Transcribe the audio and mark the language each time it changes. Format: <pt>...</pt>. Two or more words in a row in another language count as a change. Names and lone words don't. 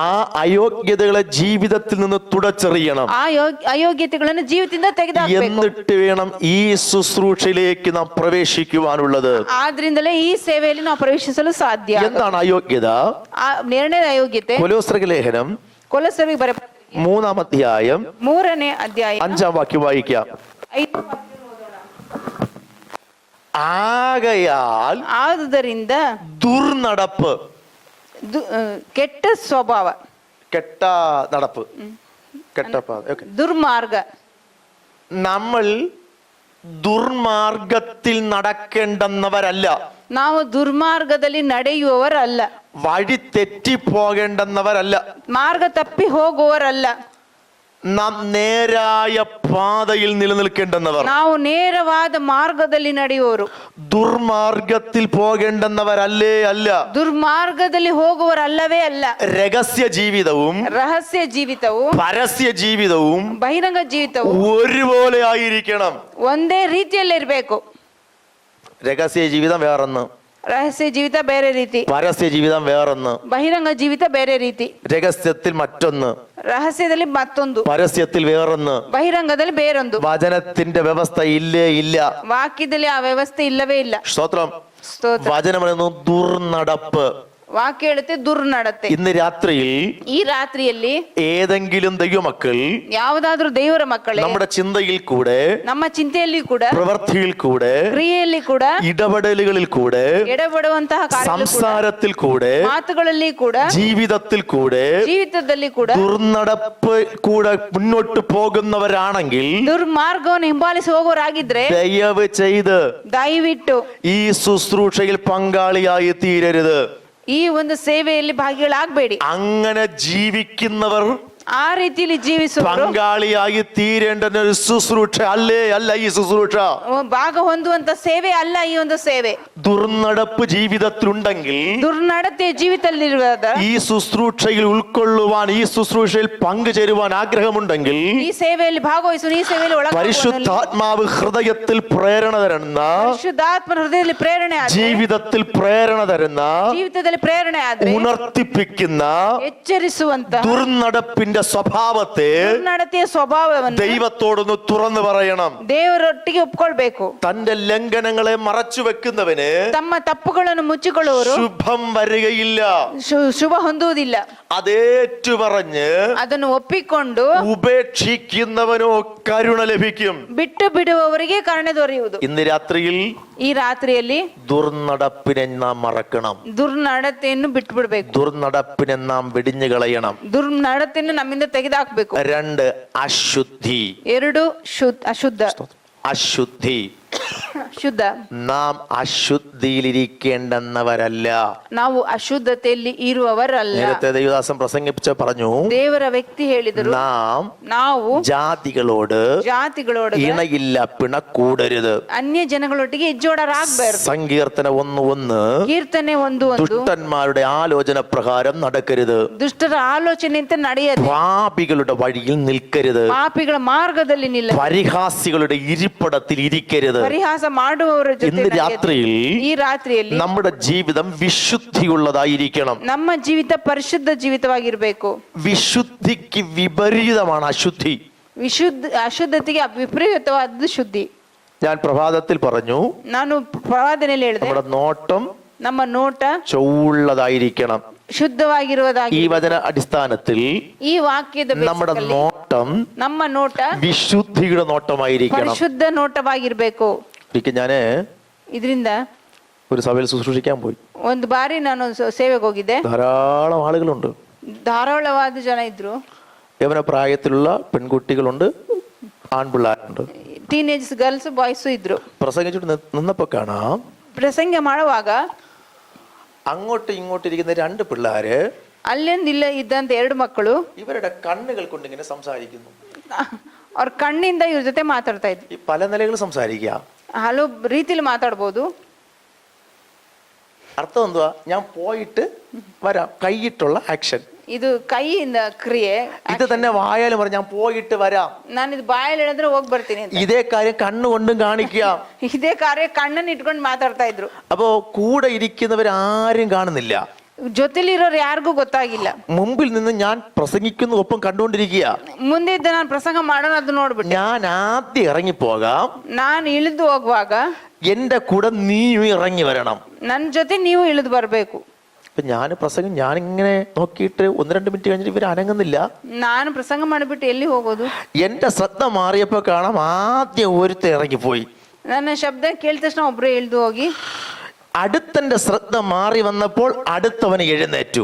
<ml>ആ അയോഗ്യതകളെ ജീവിതത്തിൽ നിന്ന് തുടച്ചെറിയണം.</ml> <kn>ಆ ಅಯೋಗ್ಯತೆಗಳನ್ನು ಜೀವಿತದಿಂದ ತೆಗೆದುಹಾಕಬೇಕು.</kn> <ml>എന്നിട്ട് വേണം ഈ ശുശ്രൂഷയിലേക്ക് നാം പ്രവേശിക്കുവാനുള്ളത്.</ml> <kn>ಆದ್ರಿಂದಲೇ ಈ ಸೇವೆಯಲ್ಲಿ ನಾವು ಪ್ರವೇಶಿಸಲು ಸಾಧ್ಯ.</kn> <ml>എന്താണ് അയോഗ്യത?</ml> <kn>ಎರಡನೇ ಅಯೋಗ್ಯತೆ</kn> <ml>കൊലോസ്യർക്ക് ലേഖനം</ml> <kn>ಕೊಲೊಸ್ಸರಿಗೆ ಬರೆದ</kn> <ml>3-ാം അധ്യായം</ml> <kn>3ನೇ ಅಧ್ಯಾಯ</kn> <ml>5-ാം വാക്യം വായിക്കാം.</ml> <kn>5ನೇ ವಾಕ್ಯ ಓದೋಣ.</kn> <ml>ആകയാൽ</ml> <kn>ಆದುದರಿಂದ</kn> <ml>ദുർനടപ്പ്,</ml> <kn>ಕೆಟ್ಟ ಸ್ವಭಾವ,</kn> <ml>കെട്ട നടപ്പ്, കെട്ട ഓക്കേ,</ml> <kn>ದುರ್ಮಾರ್ಗ,</kn> <ml>നമ്മൾ ദുർമാർഗത്തിൽ നടക്കേണ്ടെന്നവരല്ല,</ml> <kn>ನಾವು ದುರ್ಮಾರ್ಗದಲ್ಲಿ ನಡೆಯುವವರಲ್ಲ,</kn> <ml>വഴി തെറ്റിപ്പോകേണ്ടെന്നവരല്ല,</ml> <kn>ಮಾರ್ಗ ತಪ್ಪಿ ಹೋಗುವವರಲ್ಲ,</kn> <ml>നാം നേരായ പാതയിൽ നിലനിൽക്കേണ്ടെന്നവർ,</ml> <kn>ನಾವು ನೇರವಾದ ಮಾರ್ಗದಲ್ಲಿ ನಡೆಯುವವರು,</kn> <ml>ദുർമാർഗത്തിൽ പോകേണ്ടെന്നവരല്ലേ അല്ല.</ml> <kn>ದುರ್ಮಾರ್ಗದಲ್ಲಿ ಹೋಗುವವರಲ್ಲವೇ ಅಲ್ಲ.</kn> <ml>രഹസ്യ ജീവിതവും</ml> <kn>ರಹಸ್ಯ ಜೀವಿತವು</kn> <ml>പരസ്യ ജീവിതവും</ml> <kn>ಬಹಿರಂಗ ಜೀವಿತವು</kn> <ml>ഒരുപോലെ ആയിരിക്കണം.</ml> <kn>ಒಂದೇ ರೀತಿಯಲ್ಲಿರ್ಬೇಕು.</kn> <ml>രഹസ്യ ജീവിതം വേറൊന്ന്,</ml> <kn>ರಹಸ್ಯ ಜೀವಿತ ಬೇರೆ ರೀತಿ,</kn> <ml>പരസ്യ ജീവിതം വേറൊന്ന്,</ml> <kn>ಬಹಿರಂಗ ಜೀವಿತ ಬೇರೆ ರೀತಿ,</kn> <ml>രഹസ്യത്തിൽ മറ്റൊന്ന്,</ml> <kn>ರಹಸ್ಯದಲ್ಲಿ ಮತ್ತೊಂದು,</kn> <ml>പരസ്യത്തിൽ വേറൊന്ന്.</ml> <kn>ಬಹಿರಂಗದಲ್ಲಿ ಬೇರೊಂದು.</kn> <ml>വചനത്തിന്റെ വ്യവസ്ഥ ഇല്ലേ ഇല്ല.</ml> <kn>ವಾಕ್ಯದಲ್ಲಿ ಆ ವ್ಯವಸ್ಥೆ ಇಲ್ಲವೇ ಇಲ್ಲ.</kn> <ml>സ്തോത്രം.</ml> <kn>ಸ್ತೋತ್ರ.</kn> <ml>വചനം പറയുന്നു ദുർനടപ്പ്.</ml> <kn>ವಾಕ್ಯ ಹೇಳುತ್ತೆ ದುರ್ನಡತೆ.</kn> <ml>ഇന്ന് രാത്രിയിൽ</ml> <kn>ಈ ರಾತ್ರಿಯಲ್ಲಿ</kn> <ml>ഏതെങ്കിലും ദൈവമക്കൾ</ml> <kn>ಯಾವುದಾದ್ರೂ ದೇವರ ಮಕ್ಕಳೇ</kn> <ml>നമ്മുടെ ചിന്തയിൽ കൂടെ,</ml> <kn>ನಮ್ಮ ಚಿಂತೆಯಲ್ಲಿ ಕೂಡ,</kn> <ml>പ്രവൃത്തിയിൽ കൂടെ,</ml> <kn>ಕ್ರಿಯೆಯಲ್ಲಿ ಕೂಡ,</kn> <ml>ഇടപെടലുകളിൽ കൂടെ,</ml> <kn>ಎಡಬಡುವಂತಹ ಕಾರ್ಯಗಳು ಕೂಡ,</kn> <ml>സംസാരത്തിൽ കൂടെ,</ml> <kn>ಮಾತುಗಳಲ್ಲಿ ಕೂಡ,</kn> <ml>ജീവിതത്തിൽ കൂടെ</ml> <kn>ಜೀವಿತದಲ್ಲಿ ಕೂಡ</kn> <ml>ദുർനടപ്പ് കൂടെ മുന്നോട്ട് പോകുന്നവരാണെങ്കിൽ</ml> <kn>ದುರ್ಮಾರ್ಗವನ್ನು ಹಿಂಬಾಲಿಸಿ ಹೋಗೋರಾಗಿದ್ರೆ</kn> <ml>ദയവ് ചെയ്ത്</ml> <kn>ದಯವಿಟ್ಟು</kn> <ml>ഈ ശുശ്രൂഷയിൽ പങ്കാളിയായി തീരരുത്.</ml> <kn>ಈ ಒಂದು ಸೇವೆಯಲ್ಲಿ ಭಾಗಿಗಳಾಗಬೇಡಿ.</kn> <ml>അങ്ങനെ ജീവിക്കുന്നവർ</ml> <kn>ಆ ರೀತಿಯಲ್ಲಿ ಜೀವಿಸುವವರು</kn> <ml>പങ്കാളിയായി തീരേണ്ട ഒരു ശുശ്രൂഷ അല്ല ഈ ശുശ്രൂഷ.</ml> <kn>ಭಾಗ ಹೊಂದುವಂತ ಸೇವೆ ಅಲ್ಲ ಈ ಒಂದು ಸೇವೆ.</kn> <ml>ദുർനടപ്പ് ജീവിതത്തിലുണ്ടെങ്കിൽ</ml> <kn>ದುರ್ನಡತೆ ಜೀವಿತದಲ್ಲಿರುವಾಗ</kn> <ml>ഈ ശുശ്രൂഷയിൽ ഉൾക്കൊള്ളുവാൻ, ഈ ശുശ്രൂഷയിൽ പങ്കുചേരുവാൻ ആഗ്രഹമുണ്ടെങ്കിൽ</ml> <kn>ಈ ಸೇವೆಯಲ್ಲಿ ಭಾಗವಹಿಸುವ, ಈ ಸೇವೆಯಲ್ಲಿ ಒಳಗೆ</kn> <ml>പരിശുദ്ധാത്മാവ് ഹൃദയത്തിൽ പ്രേരണ തരുന്ന,</ml> <kn>ಪರಿಶುದ್ಧಾತ್ಮ ಹೃದಯದಲ್ಲಿ ಪ್ರೇರಣೆ ಆದ್ರೆ,</kn> <ml>ജീവിതത്തിൽ പ്രേരണ തരുന്ന,</ml> <kn>ಜೀವಿತದಲ್ಲಿ ಪ್ರೇರಣೆ ಆದ್ರೆ,</kn> <ml>ഉണർത്തിപ്പിക്കുന്ന</ml> <kn>ಎಚ್ಚರಿಸುವಂತ</kn> <ml>ദുർനടപ്പിന്റെ സ്വഭാവത്തെ</ml> <kn>ದುರ್ನಡತೆಯ ಸ್ವಭಾವವನ್ನು</kn> <ml>ദൈവത്തോടൊന്ന് തുറന്നു പറയണം.</ml> <kn>ದೇವರೊಟ್ಟಿಗೆ ಒಪ್ಕೊಳ್ಬೇಕು.</kn> <ml>തന്റെ ലംഘനങ്ങളെ മറച്ചു വെക്കുന്നവന്</ml> <kn>ತಮ್ಮ ತಪ್ಪುಗಳನ್ನು ಮುಚ್ಚಿಕೊಳ್ಳುವವರು</kn> <ml>ശുഭം വരികയില്ല.</ml> <kn>ಶುಭ ಹೊಂದುವುದಿಲ್ಲ.</kn> <ml>അതേറ്റു പറഞ്ഞ്</ml> <kn>ಅದನ್ನು ಒಪ್ಪಿಕೊಂಡು</kn> <ml>ഉപേക്ഷിക്കുന്നവനോ കരുണ ലഭിക്കും.</ml> <kn>ಬಿಟ್ಟು ಬಿಡುವವರಿಗೆ ಕರುಣೆ ದೊರೆಯುವುದು.</kn> <ml>ഇന്ന് രാത്രിയിൽ</ml> <kn>ಈ ರಾತ್ರಿಯಲ್ಲಿ</kn> <ml>ദുർനടപ്പിനെ നാം മറക്കണം.</ml> <kn>ದುರ್ನಡತೆಯನ್ನು ಬಿಟ್ಟು ಬಿಡಬೇಕು.</kn> <ml>ദുർനടപ്പിനെ നാം വെടിഞ്ഞു കളയണം.</ml> <kn>ದುರ್ನಡತೆಯನ್ನು ನಮ್ಮಿಂದ ತೆಗೆದುಹಾಕಬೇಕು.</kn> <ml>2 അശുദ്ധി.</ml> <kn>2 ಅಶುದ್ಧ.</kn> <ml>അശുദ്ധി.</ml> <kn>ಶುದ್ಧ.</kn> <ml>നാം അശുദ്ധിയിലിരിക്കേണ്ടെന്നവരല്ല.</ml> <kn>ನಾವು ಅಶುದ್ಧತೆಯಲ್ಲಿ ಇರುವವರಲ್ಲ.</kn> <ml>നേരത്തെ ദേവദാസൻ പ്രസംഗിപ്പിച്ച പറഞ്ഞു,</ml> <kn>ದೇವರ ವ್ಯಕ್ತಿ ಹೇಳಿದರು,</kn> <ml>നാം</ml> <kn>ನಾವು</kn> <ml>ജാതികളോട്</ml> <kn>ಜಾತಿಗಳೊಡನೆ</kn> <ml>ഇണയില്ല പിണക്കൂടരുത്.</ml> <kn>ಅನ್ಯ ಜನಗಳೊಟ್ಟಿಗೆ ಹೆಜ್ಜೋಡರಾಗಬಾರದು.</kn> <ml>സങ്കീർത്തന 1:1.</ml> <kn>ಕೀರ್ತನೆ 1:1.</kn> <ml>ദുഷ്ടന്മാരുടെ ആലോചന പ്രകാരം നടക്കരുത്.</ml> <kn>ದುಷ್ಟರ ಆಲೋಚನೆಯಂತೆ ನಡೆಯದೆ,</kn> <ml>പാപികളുടെ വഴിയിൽ നിൽക്കരുത്.</ml> <kn>ಪಾಪಿಗಳ ಮಾರ್ಗದಲ್ಲಿ ನಿಲ್ಲ,</kn> <ml>പരിഹാസികളുടെ ഇരിപ്പിടത്തിൽ ഇരിക്കരുത്.</ml> <kn>ಪರಿಹಾಸ ಮಾಡುವವರ ಜೊತೆ</kn> <ml>ഇന്ന്</ml> <kn>ನಡೆಯದೆ.</kn> <ml>രാത്രിയിൽ</ml> <kn>ಈ ರಾತ್ರಿಯಲ್ಲಿ</kn> <ml>നമ്മുടെ ജീവിതം വിശുദ്ധിയുള്ളതായിരിക്കണം.</ml> <kn>ನಮ್ಮ ಜೀವಿತ ಪರಿಶುದ್ಧ ಜೀವಿತವಾಗಿರಬೇಕು.</kn> <ml>വിശുദ്ധിക്ക് വിപരീതമാണ് അശുദ്ധി.</ml> <kn>ಅಶುದ್ಧತೆಗೆ ವಿಪರೀತವಾದ ಶುದ್ಧಿ.</kn> <ml>ഞാൻ പ്രഭാതത്തിൽ പറഞ്ഞു,</ml> <kn>ನಾನು ಪ್ರವಾದನೆಯಲ್ಲಿ ಹೇಳಿದೆ,</kn> <ml>നമ്മുടെ നോട്ടം</ml> <kn>ನಮ್ಮ ನೋಟ</kn> <ml>ചൊവ്വുള്ളതായിരിക്കണം.</ml> <kn>ಶುದ್ಧವಾಗಿರುವುದಾಗಿ.</kn> <ml>ഈ വചന അടിസ്ഥാനത്തിൽ</ml> <kn>ಈ ವಾಕ್ಯದ</kn> <ml>നമ്മുടെ</ml> <kn>ಬೇಸಿಕಲ್ಲಿ</kn> <ml>നോട്ടം</ml> <kn>ನಮ್ಮ ನೋಟ</kn> <ml>വിശുദ്ധിയുടെ നോട്ടമായിരിക്കണം.</ml> <kn>ಪರಿಶುದ್ಧ ನೋಟವಾಗಿರ್ಬೇಕು.</kn> <ml>ഒരിക്കൽ ഞാന്</ml> <kn>ಇದರಿಂದ</kn> <ml>ഒരു സഭയിൽ ശുശ്രൂഷിക്കാൻ പോയി.</ml> <kn>ಒಂದು ಬಾರಿ ನಾನು ಸೇವೆಗೆ ಹೋಗಿದ್ದೆ.</kn> <ml>ധാരാളം ആളുകളുണ്ട്.</ml> <kn>ധാരാളವಾದ ಜನ ಇದ್ರು.</kn> <ml>യവന പ്രായത്തിലുള്ള പെൺകുട്ടികളുണ്ട്, ആൺപിള്ളേരുണ്ട്.</ml> <en>teenage girls boys</en> <kn>ಇದ್ರು.</kn> <ml>പ്രസംഗിച്ചിട്ട് നിന്നപ്പോ കാണാം,</ml> <kn>ಪ್ರಸಂಗ ಮಾಡುವಾಗ</kn> <ml>അങ്ങോട്ടും ഇങ്ങോട്ടും ഇരിക്കുന്ന രണ്ട് പിള്ളേര്</ml> <kn>ಅಲ್ಲಿಂದ ಇಲ್ಲ ಇದ್ದಂತ ಎರಡು ಮಕ್ಕಳು</kn> <ml>ഇവരുടെ കണ്ണുകൾ കൊണ്ട് ഇങ്ങനെ സംസാരിക്കുന്നു.</ml> <kn>ಅವ್ರ ಕಣ್ಣಿಂದ ಇವ್ರ ಜೊತೆ ಮಾತಾಡ್ತಾ ಇದ್ರು.</kn> <ml>ഈ പല നിലകൾ സംസാരിക്കുക.</ml> <kn>ಹಲವು ರೀತಿಲಿ ಮಾತಾಡ್ಬೋದು.</kn> <ml>അർത്ഥം എന്തുവാ? ഞാൻ പോയിട്ട് വരാം, കൈയിട്ടുള്ള ആക്ഷൻ.</ml> <kn>ಇದು ಕೈಯಿಂದ ಕ್ರಿಯೆ.</kn> <ml>ഇത് തന്നെ വായാലും പറഞ്ഞു, ഞാൻ പോയിട്ട് വരാം.</ml> <kn>ನಾನು ಇದು ಬಾಯಲ್ಲಿ ಹೇಳಿದ್ರೆ ಹೋಗಿ ಬರ್ತೀನಿ ಅಂತ.</kn> <ml>ഇതേ കാര്യം കണ്ണുകൊണ്ടും കാണിക്കുക.</ml> <kn>ಇದೇ ಕಾರ್ಯ ಕಣ್ಣನ್ನು ಇಟ್ಕೊಂಡು ಮಾತಾಡ್ತಾ ಇದ್ರು.</kn> <ml>അപ്പോ കൂടെ ഇരിക്കുന്നവരാരും കാണുന്നില്ല,</ml> <kn>ಜೊತೆಲಿರೋರು ಯಾರಿಗೂ ಗೊತ್ತಾಗಿಲ್ಲ.</kn> <ml>മുമ്പിൽ നിന്ന് ഞാൻ പ്രസംഗിക്കുന്ന ഒപ്പം കണ്ടുകൊണ്ടിരിക്കുക.</ml> <kn>ಮುಂದೆ ಇದ್ದ ನಾನು ಪ್ರಸಂಗ ಮಾಡೋಣ ಅದು ನೋಡ್ಬಿಟ್ಟು</kn> <ml>ഞാൻ ആദ്യം ഇറങ്ങിപ്പോകാം,</ml> <kn>ನಾನು ಇಳಿದು ಹೋಗುವಾಗ</kn> <ml>എന്റെ കൂടെ നീയും ഇറങ്ങി വരണം.</ml> <kn>ನನ್ನ ಜೊತೆ ನೀವು ಇಳಿದು ಬರ್ಬೇಕು.</kn> <ml>അപ്പൊ ഞാൻ പ്രസംഗം ഞാനിങ്ങനെ നോക്കിയിട്ട് 1-2 മിനിറ്റ് കഴിഞ്ഞിട്ട് ഇവർ അനങ്ങുന്നില്ല.</ml> <kn>ನಾನು ಪ್ರಸಂಗ ಮಾಡಿಬಿಟ್ಟು ಎಲ್ಲಿ ಹೋಗೋದು?</kn> <ml>എന്റെ ശ്രദ്ധ മാറിയപ്പോ കാണാം ആദ്യം ഒരുത്തൻ ഇറങ്ങിപ്പോയി.</ml> <kn>ನನ್ನ ಶಬ್ದ ಕೇಳಿದ ತಕ್ಷಣ ಒಬ್ರು ಇಳಿದು ಹೋಗಿ,</kn> <ml>അടുത്തന്റെ ശ്രദ്ധ മാറി വന്നപ്പോൾ അടുത്തവന് എഴുന്നേറ്റു.</ml>